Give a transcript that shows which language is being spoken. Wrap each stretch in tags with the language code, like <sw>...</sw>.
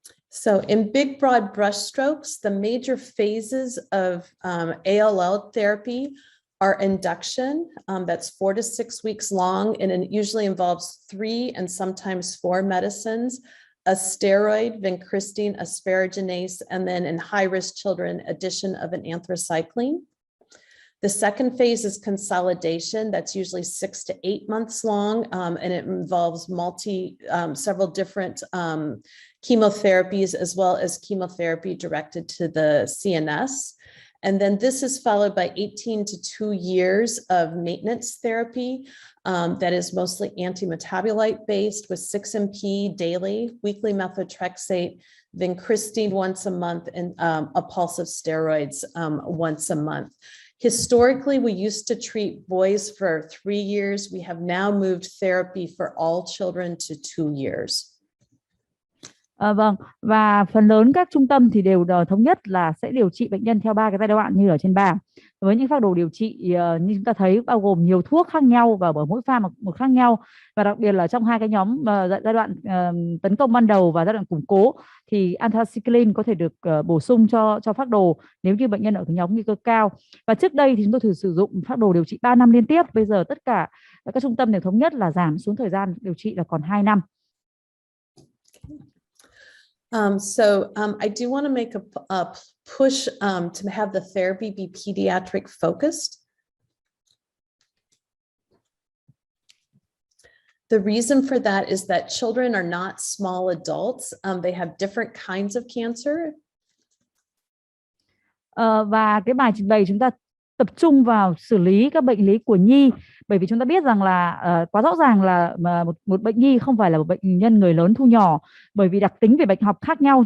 <en>So in big broad brushstrokes, the major phases of ALL therapy are induction, that's 4 to 6 weeks long, and it usually involves 3 and sometimes 4 medicines, a steroid, vincristine, asparaginase, and then in high-risk children, addition of an anthracycline. The second phase is consolidation. That's usually 6 to 8 months long, and it involves several different chemotherapies, as well as chemotherapy directed to the CNS. And then this is followed by 18 to 2 years of maintenance therapy that is mostly anti-metabolite based with 6-MP daily, weekly methotrexate, vincristine once a month, and a pulse of steroids once a month. Historically, we used to treat boys for 3 years. We have now moved therapy for all children to 2 years.</en> <vi>Vâng, và phần lớn các trung tâm thì đều thống nhất là sẽ điều trị bệnh nhân theo 3 cái giai đoạn như ở trên bảng. Với những phác đồ điều trị như chúng ta thấy bao gồm nhiều thuốc khác nhau và ở mỗi pha một khác nhau. Và đặc biệt là trong hai cái nhóm giai đoạn tấn công ban đầu và giai đoạn củng cố thì anthracycline có thể được bổ sung cho phác đồ nếu như bệnh nhân ở cái nhóm nguy cơ cao. Và trước đây thì chúng tôi thử sử dụng phác đồ điều trị 3 năm liên tiếp. Bây giờ tất cả các trung tâm đều thống nhất là giảm xuống thời gian điều trị là còn 2 năm.</vi> <en>I do want to make a push to have the therapy be pediatric focused. The reason for that is that children are not small adults. They have different kinds of cancer.</en> <vi>Và cái bài trình bày chúng ta tập trung vào xử lý các bệnh lý của nhi, bởi vì chúng ta biết rằng là quá rõ ràng là một bệnh nhi không phải là một bệnh nhân người lớn thu nhỏ, bởi vì đặc tính về bệnh học khác nhau.</vi>